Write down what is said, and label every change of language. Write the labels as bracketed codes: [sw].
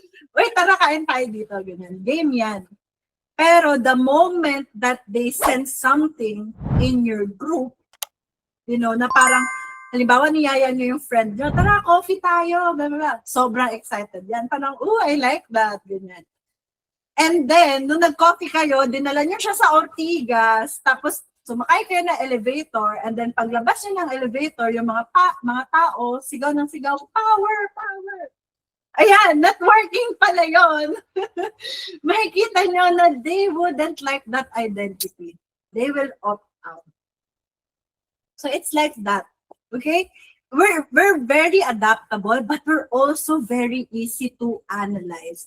[tl] Wait, tara, kain tayo dito, ganyan. Game yan. Pero [en] the moment that they sense something in your group, [tl] na parang, halimbawa, niyaya nyo yung friend nyo, tara, coffee tayo, blah, blah, blah. Sobrang excited yan. Parang, [en] I like that, [tl] ganyan. And then, nung nag-coffee kayo, dinala nyo siya sa Ortigas, tapos sumakay kayo ng elevator, and then paglabas nyo ng elevator, yung mga tao, sigaw ng sigaw, power, power. Ayan, networking pala yun. Makikita nyo na [en] they wouldn't like that identity. They will opt out. So it's like that. Okay? We're very adaptable, but we're also very easy to analyze.